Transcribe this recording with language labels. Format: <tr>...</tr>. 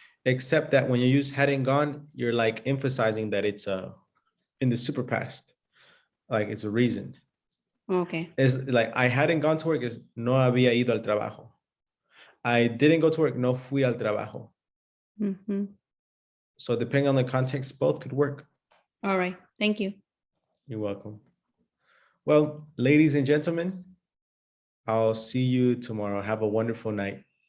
<en>Except that when you use hadn't gone, you're like emphasizing that it's in the super past, like it's a reason. Okay. It's like I hadn't gone to work is</en> <es>no había ido al trabajo.</es> <en>I didn't go to work,</en> <es>no fui al trabajo.</es> <en>Mm-hmm. So depending on the context, both could work. All right. Thank you. You're welcome. Well, ladies and gentlemen, I'll see you tomorrow. Have a wonderful night.</en>